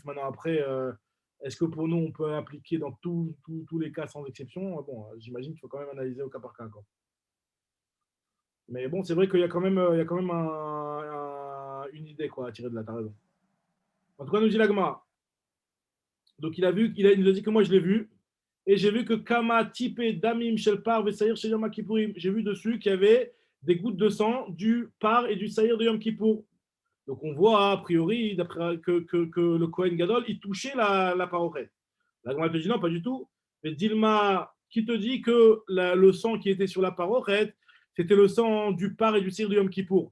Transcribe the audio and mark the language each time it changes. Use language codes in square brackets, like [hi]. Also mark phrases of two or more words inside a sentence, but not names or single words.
[fr] Maintenant, après, est-ce que pour nous, on peut appliquer dans tous les cas sans exception? Bon, j'imagine qu'il faut quand même analyser au cas par cas. Quoi. Mais bon, c'est vrai qu'il y a quand même, une idée quoi, à tirer de la raison. En tout cas, nous dit la Gemara. Donc il nous a dit que moi je l'ai vu. Et j'ai vu que [he] כמה טיפי דמים של פר ושעיר של יום הכיפורים. [fr] J'ai vu dessus qu'il y avait des gouttes de sang du Par et du Saïr de Yom Kippour. Donc on voit a priori que le Kohen Gadol il touchait la parochet. La Gemara te dit non, pas du tout. Mais Dilma, qui te dit que le sang qui était sur la parochet, c'était le sang du Par et du Saïr de Yom Kippour.